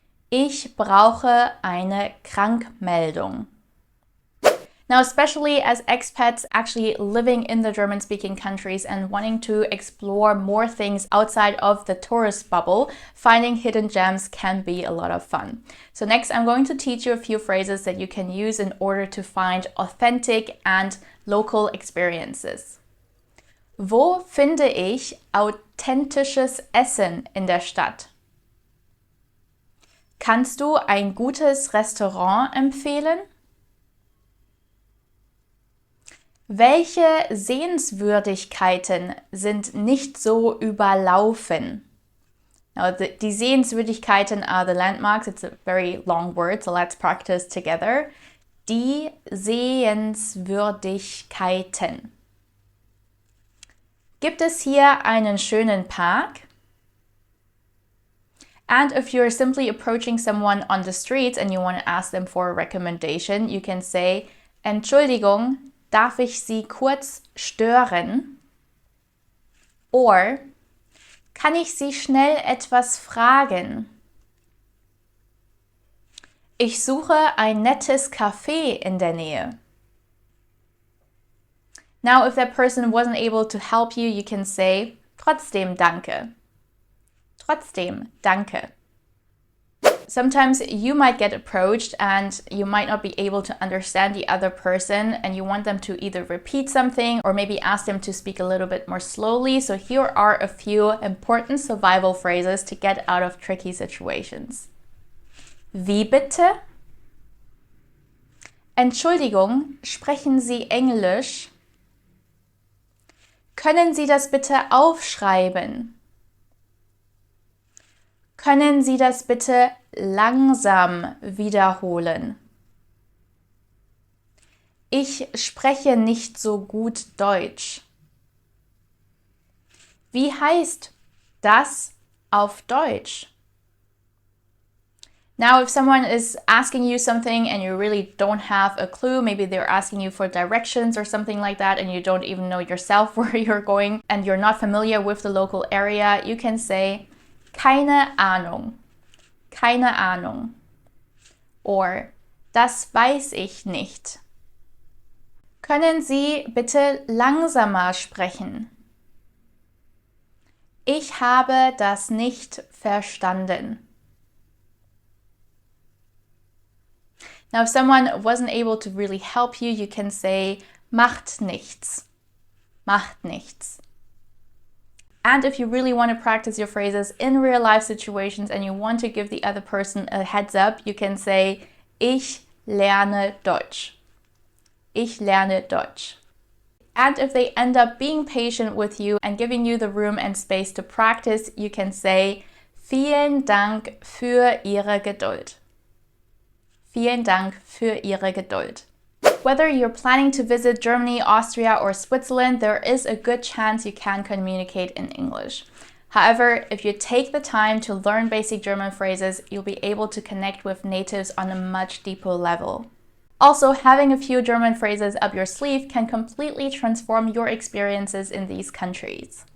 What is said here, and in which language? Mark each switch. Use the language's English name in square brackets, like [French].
[German] Ich brauche eine Krankmeldung. [English] Now, especially as expats actually living in the German-speaking countries and wanting to explore more things outside of the tourist bubble, finding hidden gems can be a lot of fun. So next, I'm going to teach you a few phrases that you can use in order to find authentic and local experiences. [German] Wo finde ich authentisches Essen in der Stadt? Kannst du ein gutes Restaurant empfehlen? Welche Sehenswürdigkeiten sind nicht so überlaufen? [English] Now, die Sehenswürdigkeiten are the landmarks. It's a very long word, so let's practice together. [German] Die Sehenswürdigkeiten. Gibt es hier einen schönen Park? [English] And if you're simply approaching someone on the streets and you want to ask them for a recommendation, you can say, [German] Entschuldigung, darf ich Sie kurz stören? Or, kann ich Sie schnell etwas fragen? Ich suche ein nettes Café in der Nähe. [English] Now, if that person wasn't able to help you, you can say, [German] trotzdem danke. Trotzdem danke. [English] Sometimes you might get approached and you might not be able to understand the other person and you want them to either repeat something or maybe ask them to speak a little bit more slowly. So here are a few important survival phrases to get out of tricky situations. [German] Wie bitte? Entschuldigung, sprechen Sie Englisch? Können Sie das bitte aufschreiben? Können Sie das bitte langsam wiederholen? Ich spreche nicht so gut Deutsch. Wie heißt das auf Deutsch? [English] Now, if someone is asking you something and you really don't have a clue, maybe they're asking you for directions or something like that, and you don't even know yourself where you're going and you're not familiar with the local area, you can say, [German] keine Ahnung. Keine Ahnung. Or, das weiß ich nicht. Können Sie bitte langsamer sprechen? Ich habe das nicht verstanden. [English] Now, if someone wasn't able to really help you, you can say, [German] macht nichts. Macht nichts. [English] And if you really want to practice your phrases in real life situations and you want to give the other person a heads up, you can say, [German] ich lerne Deutsch. Ich lerne Deutsch. [English] And if they end up being patient with you and giving you the room and space to practice, you can say, [German] vielen Dank für Ihre Geduld. Vielen Dank für Ihre Geduld. [English] Whether you're planning to visit Germany, Austria, or Switzerland, there is a good chance you can communicate in English. However, if you take the time to learn basic German phrases, you'll be able to connect with natives on a much deeper level. Also, having a few German phrases up your sleeve can completely transform your experiences in these countries.